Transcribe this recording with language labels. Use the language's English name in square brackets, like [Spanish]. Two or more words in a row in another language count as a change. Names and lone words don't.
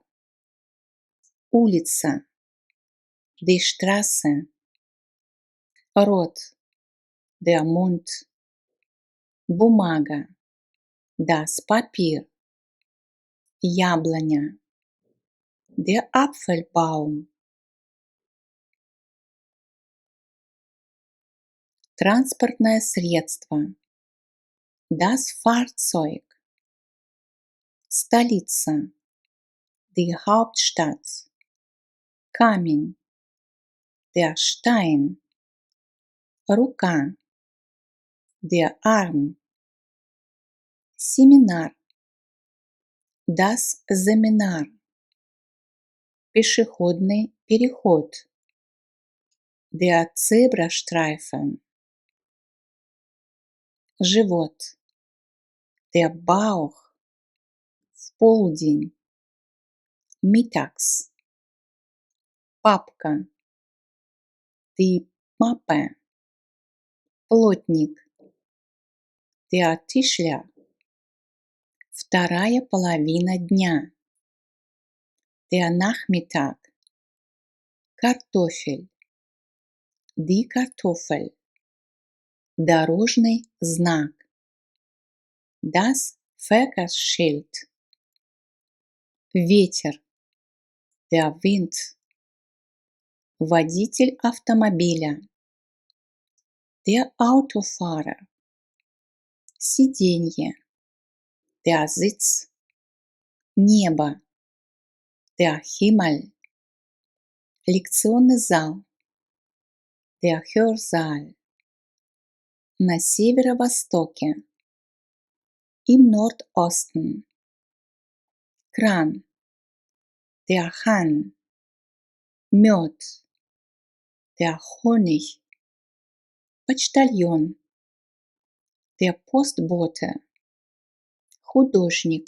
[German] Улица, die Straße. Рот, der Mund. Бумага, das Papier. Яблоня, der Apfelbaum. [Russian] Транспортное средство, [German] das Fahrzeug. Столица, die Hauptstadt. Камень, der Stein. Рука, der Arm. Семинар, das Seminar. [Russian] Пешеходный переход, [German] der Zebrastreifen. Живот, der Bauch. [Russian] В полдень, [German] mittags. Папка, die Mappe. Плотник, der Tischler. [Russian] Вторая половина дня, [German] der Nachmittag. Картофель, die Kartoffel. [Russian] Дорожный знак. [German] Das Verkehrsschild. Ветер. Der Wind. [Russian] Водитель автомобиля. [German] Der Autofahrer. Сиденье. Der Sitz. Небо. Der Himmel. [Russian] Лекционный зал. [German] Der Hörsaal. [Russian] На северо-востоке. [German] Im Nordosten. Кран. Der Hahn. Мед. Der Honig. Почтальон. Der Postbote. Художник.